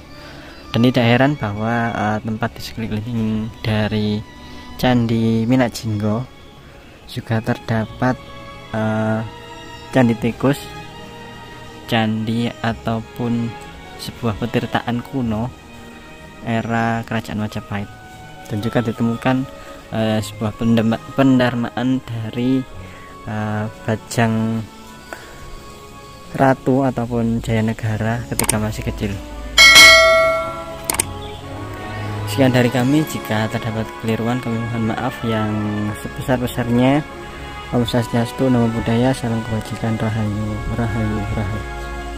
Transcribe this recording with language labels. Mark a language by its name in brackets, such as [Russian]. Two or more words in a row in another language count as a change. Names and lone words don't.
[Indonesian] Dan tidak heran bahwa tempat di sekeliling dari Candi Minakjinggo juga terdapat candi tikus, candi ataupun sebuah petirtaan kuno era Kerajaan Majapahit, dan juga ditemukan sebuah pendarmaan dari Bajang Ratu ataupun Jayanegara ketika masih kecil. Sekian dari kami, jika terdapat kekeliruan kami mohon maaf yang sebesar-besarnya. [Balinese] Om Swastiastu, [Pali] Namo Buddhaya, [Indonesian] salam kebajikan, rahayu, rahayu, rahayu.